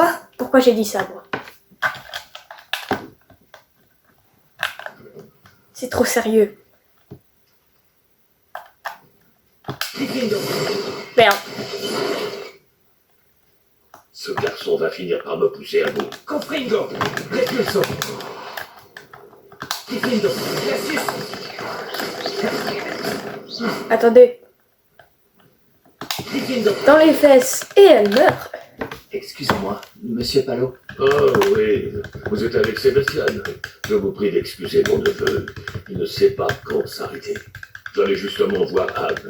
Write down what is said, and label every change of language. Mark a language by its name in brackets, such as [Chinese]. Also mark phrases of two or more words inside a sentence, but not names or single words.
[French] quoi? Pourquoi j'ai dit ça, moi? C'est trop sérieux. Merde. ce garçon va finir par me pousser à bout. [Latin] Confringo! Repulso! Diffindo! Glacius! [French] Attendez, Diffindo! dans les fesses, et elle meurt. Excusez-moi, monsieur Palot. Oh oui, vous êtes avec Sébastien. Je vous prie d'excuser mon neveu. Il ne sait pas quand s'arrêter. J'allais justement voir Anne.